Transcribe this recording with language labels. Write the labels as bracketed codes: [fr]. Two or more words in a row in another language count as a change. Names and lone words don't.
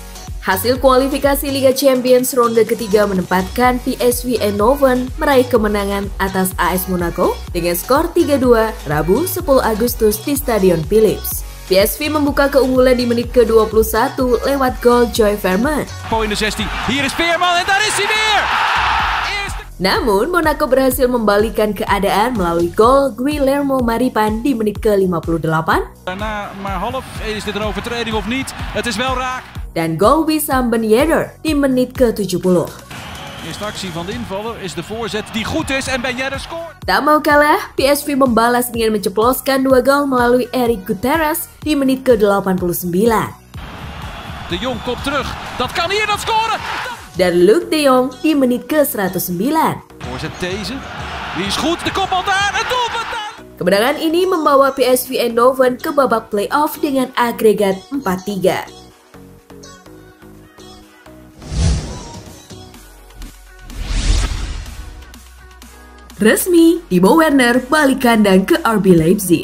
[id] Hasil kualifikasi Liga Champions ronde ketiga menempatkan PSV Eindhoven meraih kemenangan atas AS Monaco dengan skor 3-2 Rabu 10 Agustus di Stadion Philips. PSV membuka keunggulan di menit ke-21 lewat gol Joy Veerman. [nl] In de 16. Hier is Veerman en daar is hij weer! [id] Namun, Monaco berhasil membalikan keadaan melalui gol Guillermo Maripan di menit ke-58. [nl] Na maar half, is dit een overtreding of niet? Het is wel raak. [id] Dan gol Wissam Ben Yedder di menit ke-70. [nl] De eerste actie van de invaller is de voorzet die goed is en Ben Yedder scoort. [id] Tak mau kalah, PSV membalas dengan menceploskan 2 gol melalui Eric Gutierrez di menit ke-89. [nl] De Jong komt terug. Dat kan hier, dat scoren! [id] Dan Luuk de Jong di menit ke-109. [nl] Voorzet deze. Die is goed, de kopbal daar, het doelpunt daar! [id] Kemenangan ini membawa PSV Eindhoven ke babak playoff dengan agregat 4-3. Resmi, Timo Werner balik kandang ke RB Leipzig.